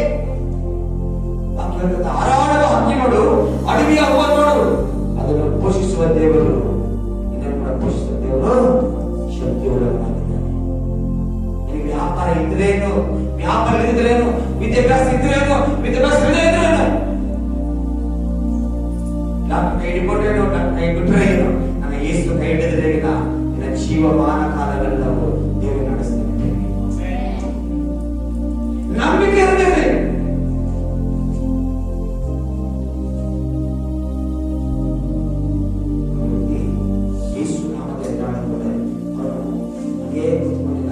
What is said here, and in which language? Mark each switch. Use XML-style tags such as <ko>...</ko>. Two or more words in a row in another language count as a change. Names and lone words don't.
<kn>ಹಾರಾಡುವ ಹಕ್ಕಿ ನೋಡು, ಅಡವಿಯ ಹೂವ ನೋಡು, ಅದನ್ನು ಪೋಷಿಸುವ ದೇವರು, ಇದನ್ನು ಕೂಡ ಪೋಷಿಸುವ ದೇವರು ಶಕ್ತಿಯುಳ್ಳವನಾಗಿದ್ದಾನೆ. ನಿನಗೆ ವ್ಯಾಪಾರ ಇದ್ರೇನು, ವ್ಯಾಪಾರ ಇದ್ರೇನು, ವಿದ್ಯಾಭ್ಯಾಸ ಇದ್ರೇನು, ವಿದ್ಯಾಭ್ಯಾಸ ಇದ್ರೇನು,</kn> <te>నాకు కై</te> <kn>ಹಿಡಿಕೊಂಡೇನು, నాకు ಕೈ ಬಿಟ್ಟರೆ ಏನು, ನನ್ನ ಯೇಸು ಕೈ ಹಿಡಿದ್ರೆ ನಿನ್ನ ಜೀವಮಾನ ಕಾಲವೆಲ್ಲವೂ ದೇವರು ನಡೆಸ್ತಾನೆ. ನಂಬಿಕೆ ಇರಬೇಕು. ಯೇಸು ನಾಮದ ಎದುರಾಳಿಕೊಂಡೆ ಅವನು ಹಾಗೇ ಕೂತ್ಕೊಂಡಿಲ್ಲ.</kn>